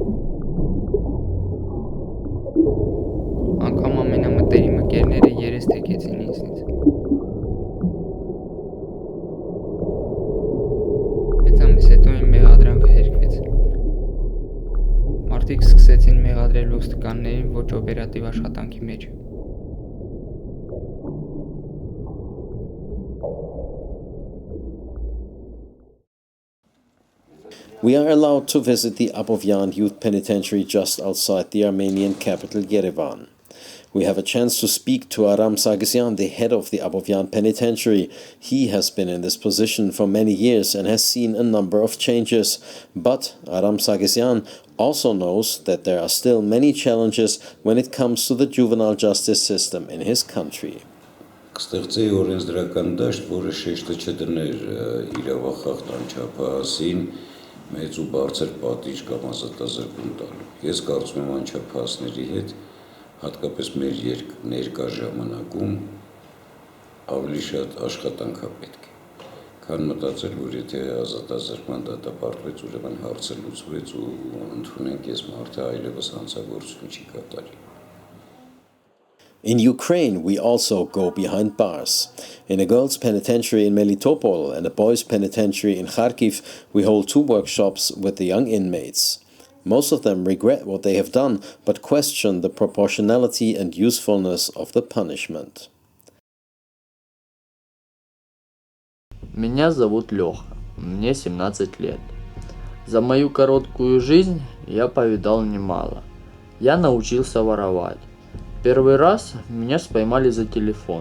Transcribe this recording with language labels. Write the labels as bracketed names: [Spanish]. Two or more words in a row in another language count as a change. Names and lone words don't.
[Armenian] Անգամ ամենամտերիմ ընկերները երես թեքեցին ինձնից։ Ամիս հետո իմ մեղադրանքը հերքվեց։ Մարդիկ սկսեցին մեղադրել ոստիկաններին ոչ օպերատիվ աշխատանքի մեջ։ [English] We are allowed to visit the Abovyan Youth Penitentiary just outside the Armenian capital Yerevan. We have a chance to speak to Aram Sargsyan, the head of the Abovyan Penitentiary. He has been in this position for many years and has seen a number of changes. But Aram Sargsyan also knows that there are still many challenges when it comes to the juvenile justice system in his country. [Armenian] Կստեղծեի օրենսդրական դաշտ, որը շեշտը չդներ իրավախախտան չափահասին մեծ ու բարձր պատիժ կամ ազատազրկում տալու։ Ես կարծում եմ անչափահասների հետ հատկապես մեր ներկա ժամանակում ավելի շատ աշխատանք է պետք է, քան մտածել, որ եթե ազատազրկման դատապարտվեց, ուրեմն հարցը լուծվեց ու ընդունենք այս մարդը այլևս հանցագործություն չի կատարի։ [English] In Ukraine, we also go behind bars. In a girls' penitentiary in Melitopol and a boys' penitentiary in Kharkiv, we hold 2 workshops with the young inmates. Most of them regret what they have done, but question the proportionality and usefulness of the punishment. [Russian] Меня зовут Леха, мне 17 лет. За мою короткую жизнь я повидал немало. Я научился воровать. Первый раз меня поймали за телефон.